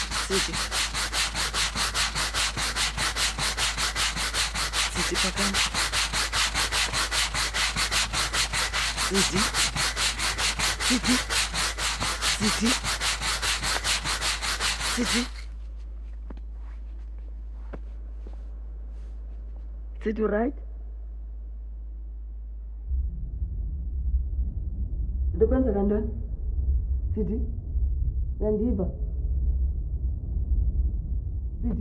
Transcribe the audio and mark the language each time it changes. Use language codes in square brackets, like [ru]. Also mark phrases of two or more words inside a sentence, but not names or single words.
[xh] Sidi. Sidi phakama. Sidi. Sidi. Sidi. Sidi. Sidi, right? Kwenzeka ntoni? Sidi? Uyandiva? Sidi?